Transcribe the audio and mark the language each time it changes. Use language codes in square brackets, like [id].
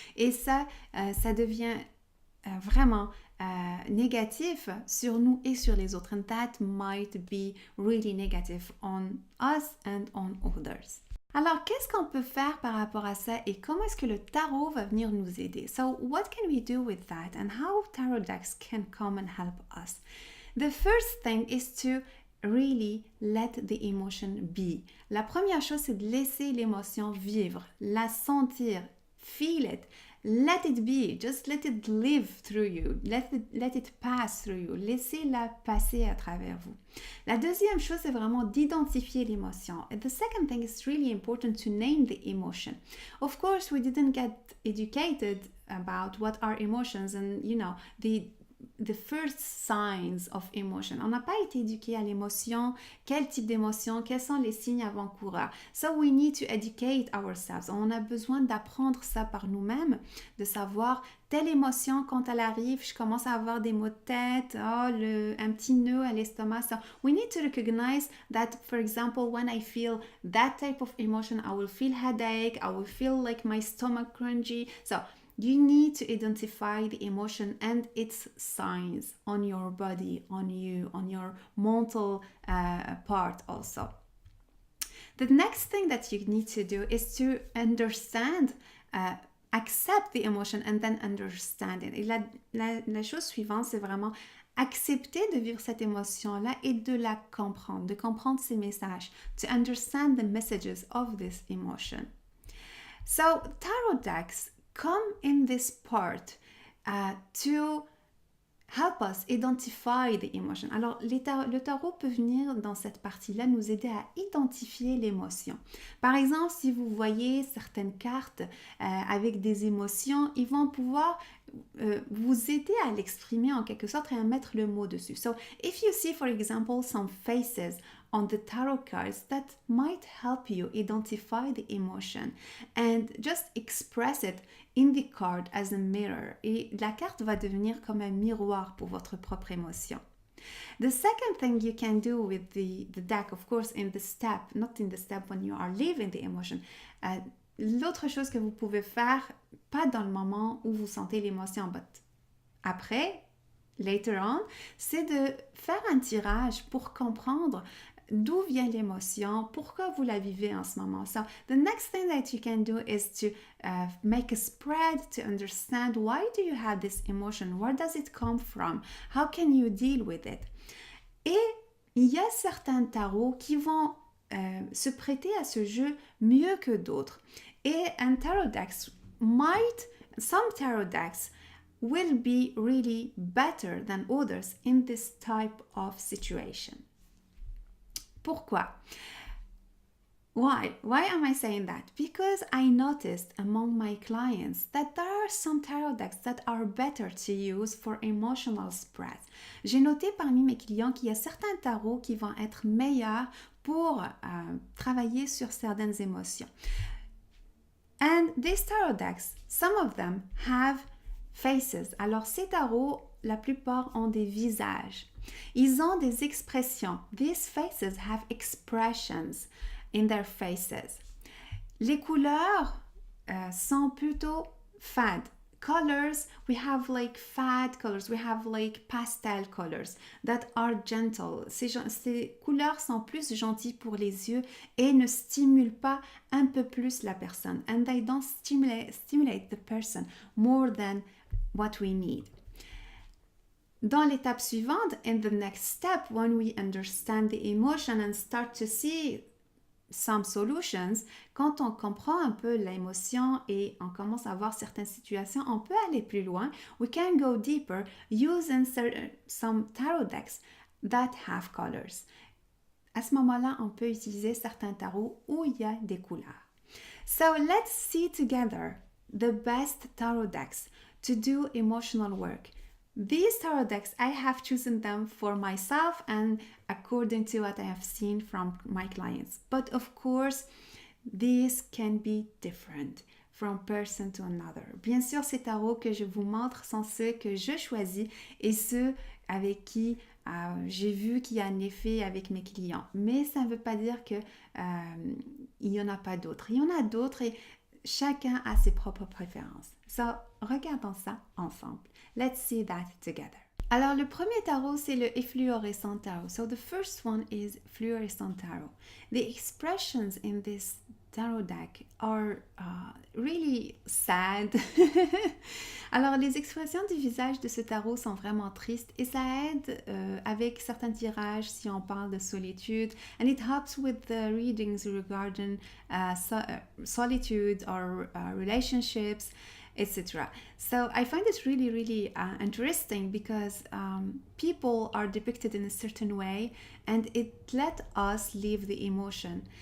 [fr] Et ça devient vraiment négatif sur nous et sur les autres. [en] And that might be really negative on us and on others. [fr] Alors, qu'est-ce qu'on peut faire par rapport à ça et comment est-ce que le tarot va venir nous aider? [en] So, what can we do with that and how tarot decks can come and help us? The first thing is to really let the emotion be. [fr] La première chose, c'est de laisser l'émotion vivre, la sentir, [en] feel it, let it be, just let it live through you, [fr] let it pass through you, laissez-la passer à travers vous. La deuxième chose, c'est vraiment d'identifier l'émotion. [en] And the second thing is really important to name the emotion. Of course, we didn't get educated about what are emotions and, the first signs of emotion. [fr] On n'a pas été éduqué à l'émotion, quel type d'émotion, quels sont les signes avant-coureurs. [en] So we need to educate ourselves. [fr] On a besoin d'apprendre ça par nous-mêmes, de savoir telle émotion, quand elle arrive, je commence à avoir des maux de tête, un petit nœud à l'estomac. [en] So we need to recognize that, for example, when I feel that type of emotion, I will feel headache, I will feel like my stomach crunchy. So you need to identify the emotion and its signs on your body, on you, on your mental part also. The next thing that you need to do is to understand, accept the emotion and then understand it. [fr] Et la chose suivante, c'est vraiment accepter de vivre cette émotion-là et de la comprendre, de comprendre ses messages, [en] to understand the messages of this emotion. So, tarot decks come in this part to help us identify the emotion. [fr] Alors, le tarot peut venir dans cette partie-là nous aider à identifier l'émotion. Par exemple, si vous voyez certaines cartes avec des émotions, ils vont pouvoir vous aider à l'exprimer en quelque sorte et à mettre le mot dessus. [en] So, if you see, for example, some faces on the tarot cards that might help you identify the emotion and just express it in the card as a mirror. [fr] Et la carte va devenir comme un miroir pour votre propre émotion. [en] The second thing you can do with the deck, of course, in the step, not in the step when you are living the emotion, [fr] l'autre chose que vous pouvez faire, pas dans le moment où vous sentez l'émotion, but après, [en] later on, [fr] c'est de faire un tirage pour comprendre d'où vient l'émotion, pourquoi vous la vivez en ce moment. [en] So the next thing that you can do is to make a spread to understand why do you have this emotion, where does it come from, how can you deal with it. [fr] Et il y a certains tarots qui vont se prêter à ce jeu mieux que d'autres. [en] Et un tarot decks some tarot decks will be really better than others in this type of situation. [fr] Pourquoi? [en] Why am I saying that? Because I noticed among my clients that there are some tarot decks that are better to use for emotional spread. [fr] J'ai noté parmi mes clients qu'il y a certains tarots qui vont être meilleurs pour travailler sur certaines émotions. [en] And these tarot decks, some of them have faces. [fr] Alors ces tarots, la plupart ont des visages. Ils ont des expressions. [en] These faces have expressions in their faces. [fr] Les couleurs sont plutôt fades. [en] Colors, we have like fad colors, we have like pastel colors that are gentle. [fr] Ces couleurs sont plus gentilles pour les yeux et ne stimulent pas un peu plus la personne. [en] And they don't stimulate the person more than what we need. [fr] Dans l'étape suivante, [en] in the next step, when we understand the emotion and start to see some solutions, [fr] quand on comprend un peu l'émotion et on commence à voir certaines situations, on peut aller plus loin. [en] We can go deeper using some tarot decks that have colors. [fr] À ce moment-là, on peut utiliser certains tarots où il y a des couleurs. [en] So let's see together the best tarot decks to do emotional work. These tarot decks, I have chosen them for myself and according to what I have seen from my clients. But of course, these can be different from person to another. [fr] Bien sûr, ces tarots que je vous montre sont ceux que je choisis et ceux avec qui j'ai vu qu'il y a un effet avec mes clients. Mais ça ne veut pas dire que il n'y en a pas d'autres. Il y en a d'autres et chacun a ses propres préférences. [en] So, [fr] regardons ça ensemble. [en] Let's see that together. [fr] Alors, le premier tarot, c'est le efflorescent tarot. [en] So, the first one is fluorescent tarot. The expressions in this tarot deck are really sad. [fr] Alors, les expressions du visage de ce tarot sont vraiment tristes et ça aide avec certains tirages si on parle de solitude. [en] And it helps with the readings regarding solitude or relationships, etc. So I find it really, really interesting because people are depicted in a certain way and it let us live the emotion.